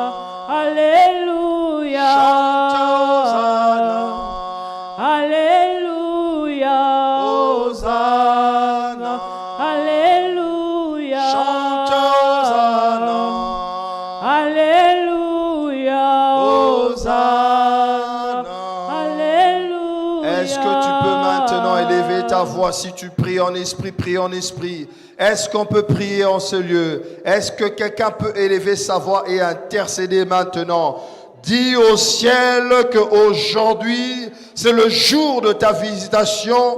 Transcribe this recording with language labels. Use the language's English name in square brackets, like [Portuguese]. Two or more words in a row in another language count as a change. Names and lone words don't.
[French] Alléluia. Alléluia. Hosanna, Alléluia. chante Hosanna, Alléluia. Hosanna. Alléluia. Est-ce que tu peux maintenant élever ta voix? Si tu pries en esprit, prie en esprit. Est-ce qu'on peut prier en ce lieu? Est-ce que quelqu'un peut élever sa voix et intercéder maintenant? Dis au ciel qu'aujourd'hui, c'est le jour de ta visitation.